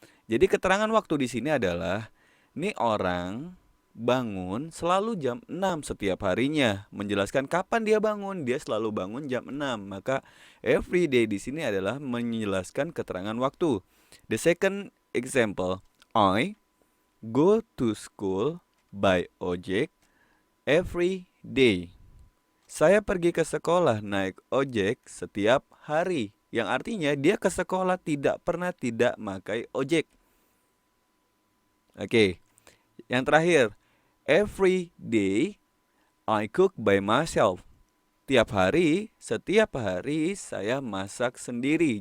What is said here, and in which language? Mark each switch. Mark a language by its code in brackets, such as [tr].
[id] Jadi keterangan waktu di sini adalah ini orang bangun selalu jam 6 setiap harinya. Menjelaskan kapan dia bangun, dia selalu bangun jam 6. Maka everyday di sini adalah menjelaskan keterangan waktu. [en] The second example, I go to school by ojek every day. [id] Saya pergi ke sekolah naik ojek setiap hari. Yang artinya dia ke sekolah tidak pernah tidak pakai ojek. Oke, yang terakhir, [en] every day I cook by myself. [id] Setiap hari saya masak sendiri.